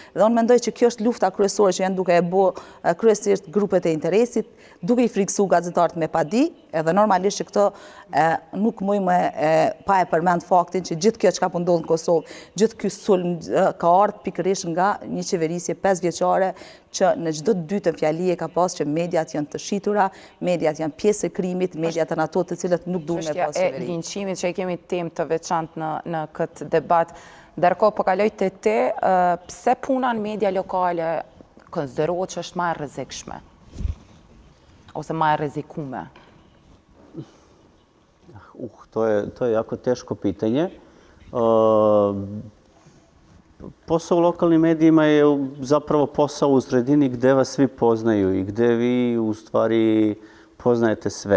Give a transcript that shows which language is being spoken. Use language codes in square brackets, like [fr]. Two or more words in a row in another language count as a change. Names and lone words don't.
[sq] Dhe unë mendoj që kjo është lufta kryesore që janë duke e bë kryesisht grupet e interesit, duke i friksu gazetarët me padi, edhe normalisht që këto nuk mujmë pa e përmend faktin që gjithë kjo çka po ndodh në Kosovë, gjithë ky sulm ka ardhur pikërisht nga një qeverisje 5 vjeçare që në çdo dytën fjali e ka pas që mediat janë të shitura, mediat janë pjesë e krimit, mediat janë ato të cilët nuk duhen me pas qeveri. E linçimit që e kemi temë të veçantë në këtë debat, ndërkohë po kaloj te ti, pse puna në media lokale konsiderohet që është më e rrezikshme ose më e rrezikume? [sr] To je jako teško pitanje. Posao u lokalnim medijima je zapravo posao u sredini gde vas svi poznaju i gde vi u stvari poznajete sve.